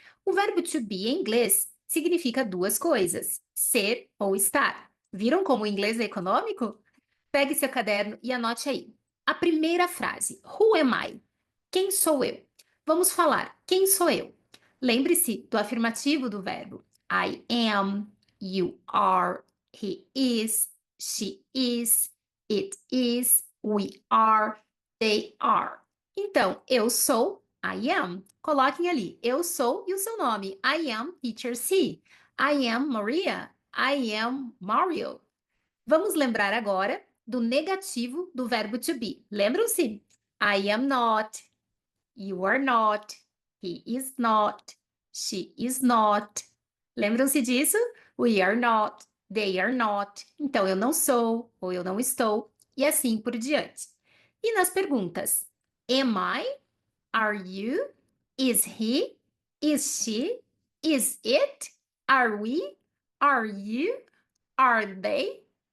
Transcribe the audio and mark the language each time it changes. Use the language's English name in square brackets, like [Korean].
[Portuguese] O verbo to be em inglês significa duas coisas: ser ou estar. Viram como o inglês é econômico? Pegue seu caderno e anote aí. A primeira frase: [English] Who am I? [Portuguese] Quem sou eu? Vamos falar quem sou eu. Lembre-se do afirmativo do verbo. [English] I am, you are, he is, she is, it is, we are, they are. [Portuguese] Então, eu sou, [English] I am. [Portuguese] Coloquem ali, eu sou e o seu nome. [English] I am teacher C. I am Maria. I am Mario. [Portuguese] Vamos lembrar agora do negativo do verbo to be. Lembram-se? [English] I am not, you are not, he is not, she is not. [Portuguese] Lembram-se disso? [English] We are not, they are not. [Portuguese] Então, eu não sou ou eu não estou, e assim por diante. E nas perguntas: [English] Am I? Are you? Is he? Is she? Is it? Are we? Are you? Are they?